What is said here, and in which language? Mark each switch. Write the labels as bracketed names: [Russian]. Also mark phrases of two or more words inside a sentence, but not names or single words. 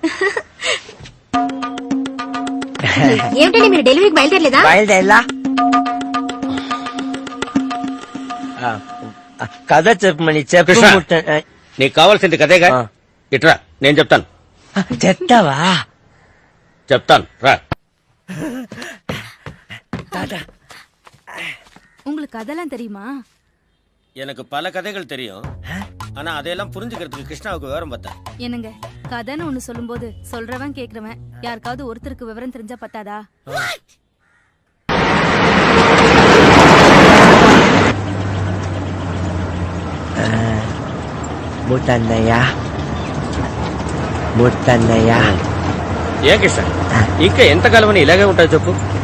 [Telugu] ఏమిటండి మీరు డెలివరీకి బయలుదేరలేదా? బయలుదేరా. కథ చెప్పమని చెప్పు. కృష్ణ, నీకు కావాల్సింది కదేగా, ఇట్రా నేను చెప్తాను. చెప్తావా? చెప్తాను రా. [Tamil] உங்களுக்கு கதெல்லாம் தெரியுமா? எனக்கு பல கதைகள் தெரியும், ஆனா அதெல்லாம் புரிஞ்சுக்கிறதுக்கு கிருஷ்ணாவுக்கு விவரம் பார்த்தா. என்னங்க கதைன்னு ஒண்ணு சொல்லும்போது சொல்றவன் கேக்குறவன் யாருக்காவது ஒருத்தருக்கு விவரம் தெரிஞ்சா பத்தாதா? [Telugu] ముట్టన్నయ్య. ఏ కృష్ణ, ఇంకా ఎంతకాలమని ఇలాగే ఉంటావు చెప్పు.